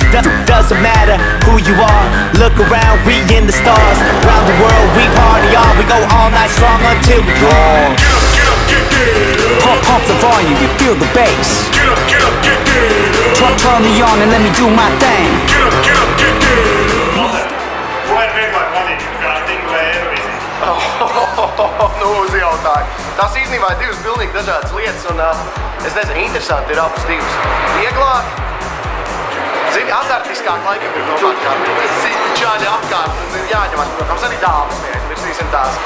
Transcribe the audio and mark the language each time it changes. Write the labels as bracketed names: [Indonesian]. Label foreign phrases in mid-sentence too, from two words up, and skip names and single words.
[English] Doesn't matter who you are. Look around, we in the stars. Round the world, we party on. We go all night strong until we gone. Pump the volume, you feel the bass. Turn me on and let me do my thing. [Latvian] Nu, uzjautāju. Tās īstenībā ir 2 pilnīgi dažādas lietas un, es nezinu, interesanti ir abas 2. Vieglāk, zini, azartiskāk laikam ir domāt, kā čaļi apkārt un ir jāņemās, protams, arī dāmas virsīsim tās.